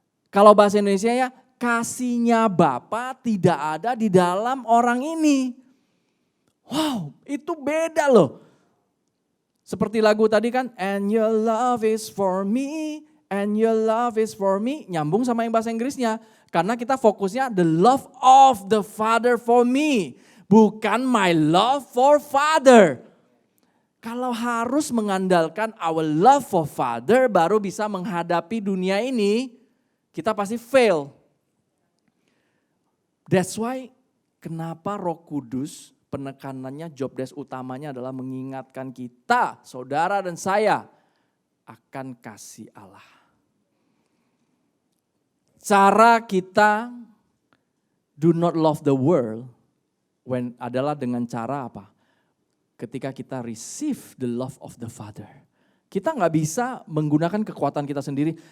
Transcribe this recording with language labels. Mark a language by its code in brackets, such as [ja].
[id] Kalau bahasa Indonesia ya, kasihnya Bapa tidak ada di dalam orang ini. Wow, itu beda loh. Seperti lagu tadi kan, [en] and your love is for me, and your love is for me. [id] Nyambung sama yang bahasa Inggrisnya. Karena kita fokusnya [en] the love of the Father for me. [id] Bukan [en] my love for Father. [id] Kalau harus mengandalkan [en] our love for Father [id] baru bisa menghadapi dunia ini, kita pasti fail. [en] That's why [id] kenapa Roh Kudus penekanannya, job desk utamanya adalah mengingatkan kita, saudara dan saya, akan kasih Allah. Cara kita [en] do not love the world [id] adalah dengan cara apa? Ketika kita [en] receive the love of the Father. [id] Kita nggak bisa menggunakan kekuatan kita sendiri.